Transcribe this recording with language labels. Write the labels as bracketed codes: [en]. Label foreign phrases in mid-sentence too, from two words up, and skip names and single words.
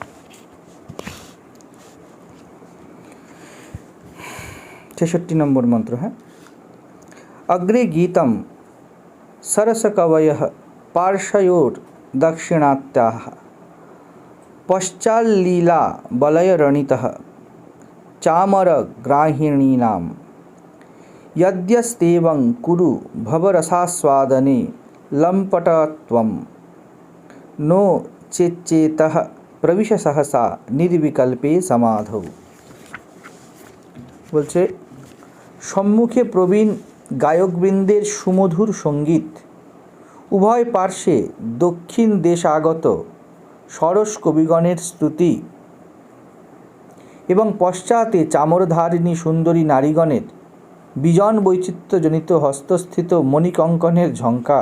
[bn] 66 নম্বর মন্ত্র। [sa] হ্যাঁ, অগ্রে গীতম সরসকবয়ঃ পার্শ্বয়োর দক্ষিণাত্যাঃ পশ্চাল্লীলা বলয়রণিতঃ চামরগ্রাহিণীনাম यद्यस्तेवं कुरु भवरसास्वादने लम्पटत्वं नो चेच्चेतः प्रविश सहसा निर्विकल्पे समाधौ। [bn] বলছে সম্মুখে প্রবীণ গায়কবৃন্দের সুমধুর সঙ্গীত, উভয় পার্শ্বে দক্ষিণ দেশ আগত সরস কবিগণের স্তুতি এবং পশ্চাতে চামরধারিণী সুন্দরী নারীগণের বিজন বৈচিত্র্যজনিত হস্তস্থিত মণিকঙ্কণের ঝঙ্কার।